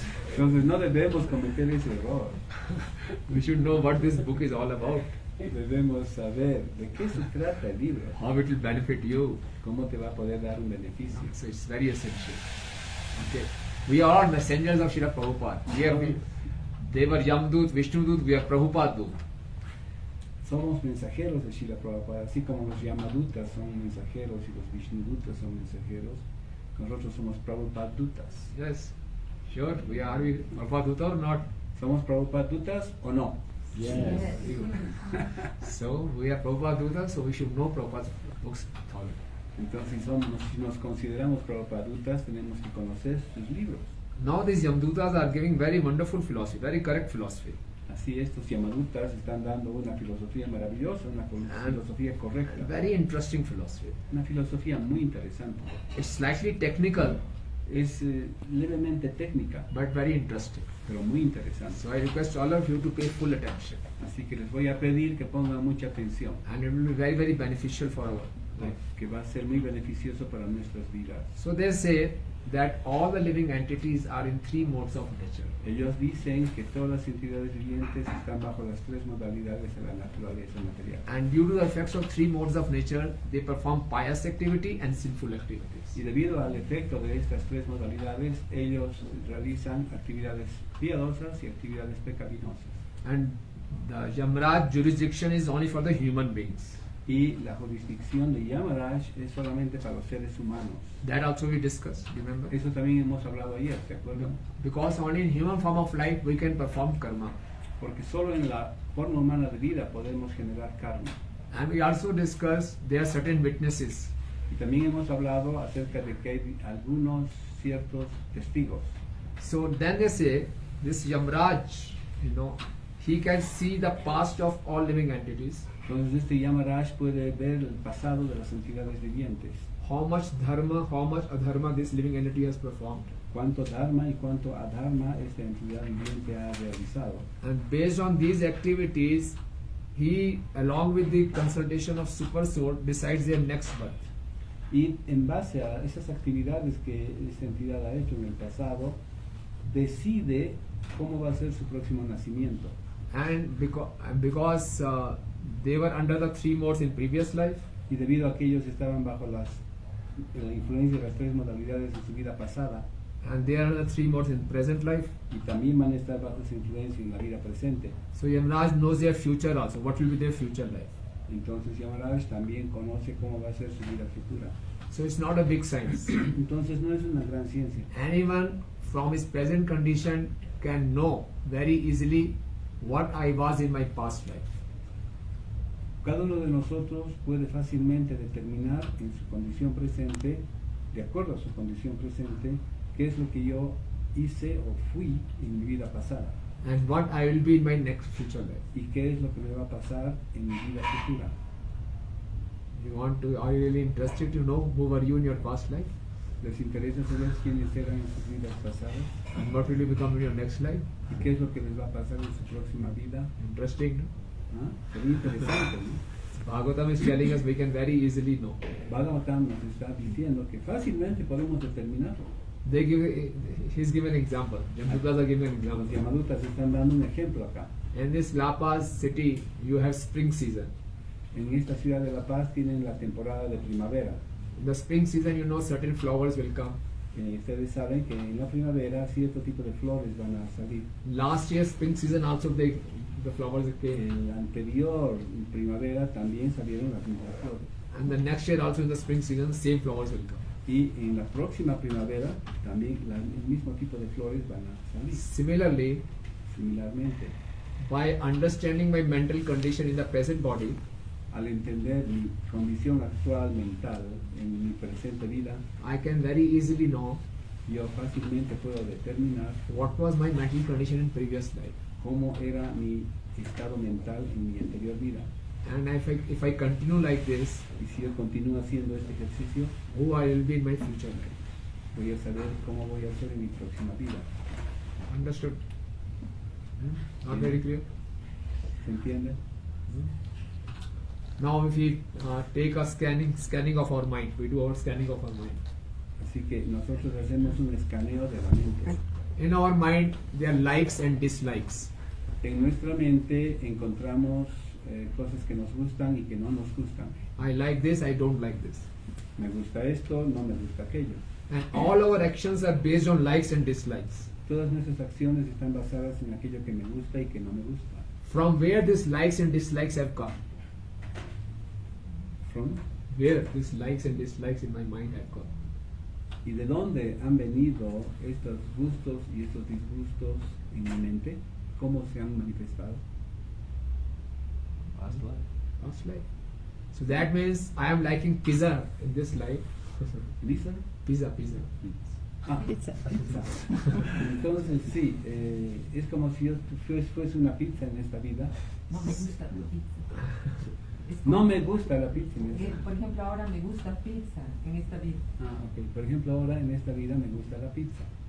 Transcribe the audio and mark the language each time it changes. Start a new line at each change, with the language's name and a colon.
Spanish: Entonces no debemos cometer ese error.
English: We should know what this book is all about.
Spanish: Debemos saber de qué se trata el libro,
English: How it will benefit you.
Spanish: cómo te va a poder dar un beneficio.
English: So it's very essential. Okay. We are all messengers of Srila Prabhupada. They were Yamdut, Vishnudut, we are Prabhupada Dut.
Spanish: Somos mensajeros de Srila Prabhupada, así como los Yamadutas son mensajeros y los Vishnudutas son mensajeros. Nosotros somos Prabhupadutas.
English: Yes. Sure, we are we Prabhupada or not?
Spanish: ¿Somos Prabhupadutas o no?
English: Yes. Very good. So we are Prabhupada, so we should know Prabhupada's books thoroughly.
Spanish: Entonces, si nos consideramos Prabhupadutas, tenemos que conocer sus libros.
English: Now these Yamdutas are giving very wonderful philosophy, very correct philosophy.
Spanish: Así estos Yamadutas están dando una filosofía maravillosa, una filosofía correcta,
English: Very interesting philosophy.
Spanish: una filosofía muy interesante.
English: It's slightly technical,
Spanish: Es levemente técnica,
English: but very interesting.
Spanish: pero muy interesante.
English: So I request all of you to pay full attention,
Spanish: Así que les voy a pedir que pongan mucha atención,
English: and it will be very, very beneficial for our life.
Spanish: que va a ser muy beneficioso para nuestras vidas.
English: So they say that all the living entities are in three modes of nature.
Spanish: Ellos dicen que todas las entidades vivientes están bajo las tres modalidades de la naturaleza material.
English: And due to the effects of three modes of nature, they perform pious activity and sinful activities.
Spanish: Y debido al efecto de estas tres modalidades, ellos realizan actividades piadosas y actividades pecaminosas.
English: And the Yamraj jurisdiction is only for the human beings.
Spanish: Y la jurisdicción de Yamaraj es solamente para los seres humanos.
English: That also we discussed, remember?
Spanish: Eso también hemos hablado ayer, ¿de acuerdo?
English: Because only in human form of life we can perform karma.
Spanish: Porque solo en la forma humana de vida podemos generar karma.
English: And we also discussed there are certain witnesses.
Spanish: Y también hemos hablado acerca de que hay algunos ciertos testigos.
English: So then they say, this Yamraj, he can see the past of all living entities,
Spanish: Entonces este Yamaraj puede ver el pasado de las entidades vivientes.
English: how much dharma, how much adharma this living entity has performed.
Spanish: Cuánto dharma y cuánto adharma esta entidad viviente ha realizado.
English: And based on these activities, he, along with the consultation of Super Soul, decides their next birth.
Spanish: Y en base a esas actividades que esta entidad ha hecho en el pasado, decide cómo va a ser su próximo nacimiento.
English: And because they were under the three modes in previous life,
Spanish: Y debido a que ellos estaban bajo la influencia de las tres modalidades de su vida pasada,
English: and they are under three modes in present life,
Spanish: y también van a estar bajo esa influencia en la vida presente,
English: so Yamraj knows their future also, what will be their future life.
Spanish: entonces Yamaraj también conoce cómo va a ser su vida futura.
English: So it's not a big science.
Spanish: Entonces no es una gran ciencia.
English: Anyone from his present condition can know very easily what I was in my past life.
Spanish: Cada uno de nosotros puede fácilmente determinar en su condición presente, de acuerdo a su condición presente, qué es lo que yo hice o fui en mi vida pasada
English: And what I will be in my next future life.
Spanish: y qué es lo que me va a pasar en mi vida futura.
English: Are you really interested to know who were you in your past life?
Spanish: ¿Les interesa saber quiénes eran en sus vidas pasadas
English: And what will you become in your next life?
Spanish: y qué es lo que les va a pasar en su próxima vida?
English: Interesting, no?
Spanish: ¿Ah? Sería interesante, ¿no?
English: Bhagavatam is telling us we can very easily know.
Spanish: Bhagavatam nos está diciendo que fácilmente podemos determinarlo.
English: He's given an example. Yamdutas are giving an
Spanish: Los
English: example.
Spanish: Yamadutas están dando un ejemplo acá.
English: In this La Paz city, you have spring season.
Spanish: En esta ciudad de La Paz tienen la temporada de primavera.
English: In the spring season, certain flowers will come.
Spanish: Ustedes saben que en la primavera cierto tipo de flores van a salir.
English: Last year, spring season also the flowers came.
Spanish: En la anterior primavera también salieron las mismas flores.
English: And the next year also in the spring season, same flowers will come.
Spanish: Y en la próxima primavera también el mismo tipo de flores van a salir.
English: Similarly,
Spanish: Similarmente,
English: by understanding my mental condition in the present body,
Spanish: al entender mi condición actual mental en mi presente vida,
English: I can very easily know
Spanish: yo fácilmente puedo determinar
English: what was my mental condition in previous life.
Spanish: cómo era mi estado mental en mi anterior vida.
English: And if I continue like this,
Spanish: Y si yo continúo haciendo este ejercicio,
English: who I will be in my future life.
Spanish: voy a saber cómo voy a ser en mi próxima vida.
English: Understood? Not very clear?
Spanish: ¿Se entiende?
English: Now if we take a scanning of our mind, we do our scanning of our mind.
Spanish: Así que nosotros hacemos un escaneo de la mente.
English: In our mind, there are likes and dislikes.
Spanish: En nuestra mente encontramos cosas que nos gustan y que no nos gustan.
English: I like this, I don't like this.
Spanish: Me gusta esto, no me gusta aquello.
English: And all our actions are based on likes and dislikes.
Spanish: Todas nuestras acciones están basadas en aquello que me gusta y que no me gusta.
English: From where these likes and dislikes have come? From, Where these likes and dislikes in my mind have come?
Spanish: ¿Y de dónde han venido estos gustos y estos disgustos en mi mente? ¿Cómo se han manifestado?
English: Past life. Past life. So that means I am liking pizza in this life.
Spanish: ¿Lisa? Pizza. Ah, Pizza. pizza. Entonces sí, es como si yo fuese una pizza en esta vida. No me gusta la pizza. Es No como me gusta la pizza en que, esta por ejemplo, ahora me gusta pizza en esta vida. Ah, ok. Por ejemplo, ahora en esta vida me gusta la pizza.